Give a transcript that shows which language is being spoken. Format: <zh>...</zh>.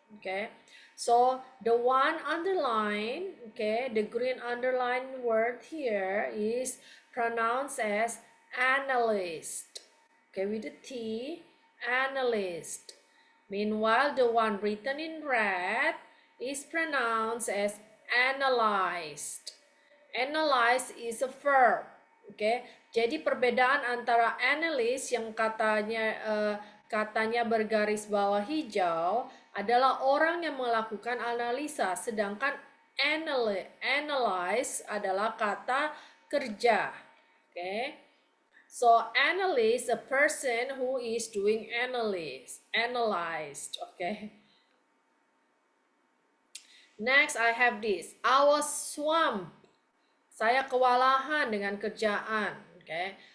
<en>Okay, so the one underline, okay, the green underline word here is pronounced as analyst. Okay, with the T, analyst. Meanwhile, the one written in red is pronounced as analyzed. Analyze is a verb.</en> <id>Okay, jadi perbedaan antara analyst yang katanya bergaris bawah hijau adalah orang yang melakukan analisa, sedangkan analyze adalah kata kerja.</id> <en>Okay, so analyst, a person who is doing analyzed. Okay. Next, I have this. I was swamped.</en> <id>Saya kewalahan dengan kerjaan.</id> <en>Okay.</en>